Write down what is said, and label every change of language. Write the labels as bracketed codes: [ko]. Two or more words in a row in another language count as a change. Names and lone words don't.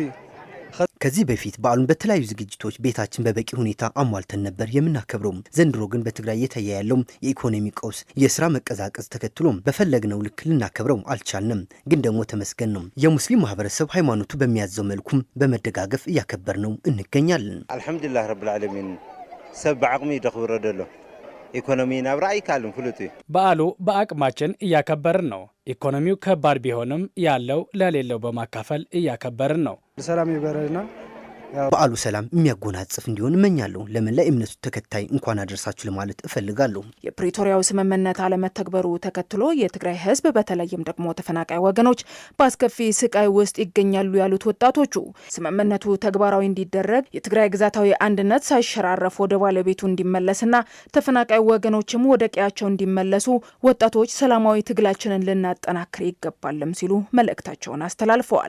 [am] ከዚህ በፊት በዓሉን በተለያዩ ዝግጅቶች ቤታችን በበቂ ሁኔታ አሟልተን ነበር የምናከብረው። ዘንድሮ ግን በትግራይ እየታየ ያለው የኢኮኖሚ ቀውስ፣ የስራ መቀዛቀዝ ተከትሎም በፈለግነው ልክ ልናከብረው አልቻልንም። ግን ደግሞ ተመስገን ነው የሙስሊም ማህበረሰብ ሃይማኖቱ በሚያዘው መልኩም በመደጋገፍ እያከበርነው እንገኛለን። [ar] الحمد لله رب العالمين [ti] ሰብ በአቅሚ ይደኽብረ ደሎ ኢኮኖሚ ናብራ አይካልም ፍሉት [am] በዓሉ በአቅማችን እያከበርን ነው። ኢኮኖሚው ከባድ ቢሆንም ያለው ለሌለው በማካፈል እያከበርን ነው። [ti] ሰላም ይበረና [am] በዓሉ ሰላም የሚያጎናጽፍ እንዲሆን እመኛለሁ። ለመላ እምነቱ ተከታይ እንኳን አደረሳችሁ ለማለት እፈልጋለሁ። የፕሪቶሪያው ስምምነት አለመተግበሩ ተከትሎ የትግራይ ህዝብ በተለይም ደግሞ ተፈናቃይ ወገኖች በአስከፊ ስቃይ ውስጥ ይገኛሉ ያሉት ወጣቶቹ ስምምነቱ ተግባራዊ እንዲደረግ የትግራይ ግዛታዊ አንድነት ሳይሸራረፍ ወደ ባለቤቱ እንዲመለስና ተፈናቃይ ወገኖችም ወደ ቀያቸው እንዲመለሱ ወጣቶች ሰላማዊ ትግላችንን ልናጠናክር ይገባልም ሲሉ መልእክታቸውን አስተላልፈዋል።